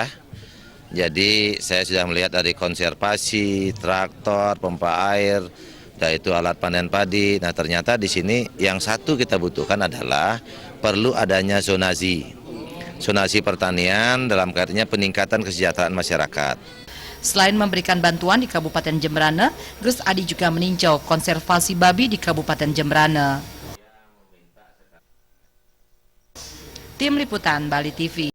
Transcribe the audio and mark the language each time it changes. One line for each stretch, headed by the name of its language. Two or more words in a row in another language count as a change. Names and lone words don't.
Indonesian: Jadi saya sudah melihat dari konservasi, traktor, pompa air, yaitu alat panen padi. Nah, ternyata di sini yang satu kita butuhkan adalah perlu adanya zonasi pertanian dalam kaitannya peningkatan kesejahteraan masyarakat. Selain memberikan bantuan di Kabupaten Jembrana, Gus Adi juga meninjau konservasi babi di Kabupaten Jembrana. Tim Liputan Bali TV.